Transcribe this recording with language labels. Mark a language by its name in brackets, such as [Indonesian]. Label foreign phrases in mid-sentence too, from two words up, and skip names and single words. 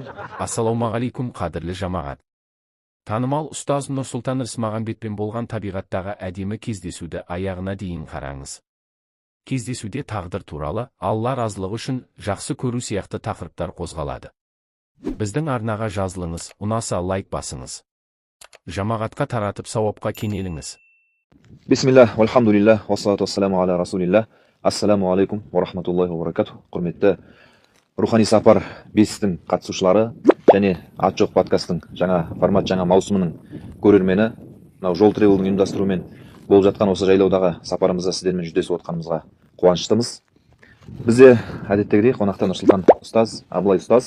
[Kazakh] Ассалаумағалейкум, қадірлі жамағат. Танымал ұстаз Нұрсұлтан Рысмағамбетпен болған табиғаттағы әдемі кездесуді аяғына дейін қараңыз. Кездесуде тағдыр туралы, Алла разылығы үшін жақсы көру сияқты тақырыптар қозғалады. Біздің арнаға жазылыңыз, ұнаса лайк басыңыз. Жамағатқа таратып сауапқа кенеліңіз. Бисмилlah, [Arabic] والحمد لله والصلاة والسلام على رسول الله. السلام عليكم ورحمة الله وبركاته. [Kazakh] Құрметті Рухани сапар бестің қатысушылары және ат жоқ подкастың жаңа формат, жаңа маусымының көрермені, мынау жол тревелдің ұйымдастыруымен болып жатқан осы жайлаудағы сапарымызда сіздермен жүздесіп отқанымызға қуаныштымыз. Бізде әдеттегідей қонақта Нұрсұлтан ұстаз, Абылай ұстаз.